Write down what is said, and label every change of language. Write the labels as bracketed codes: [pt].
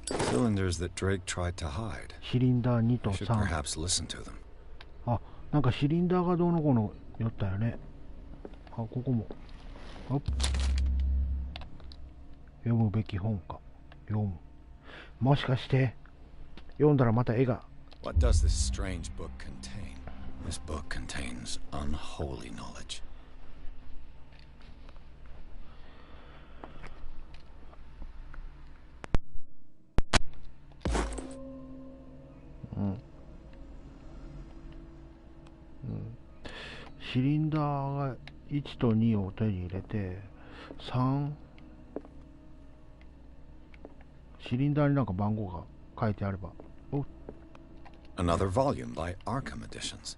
[en] Cylinders that Drake tried to hide. [ja] シリンダー2と [en] Should [ja] 3。 [en] perhaps listen to them. [ja] あ、なんかシリンダーがどうのこうのよったよね。あ、ここも。読むべき本か。読む。もしかして、読んだらまた絵が。 [en] What does this strange book contain? This book contains unholy knowledge. [ja] シリンダーが1と2を手に入れて、3、シリンダーになんか番号が書いてあれば。 [en] Another volume by Arkham Editions.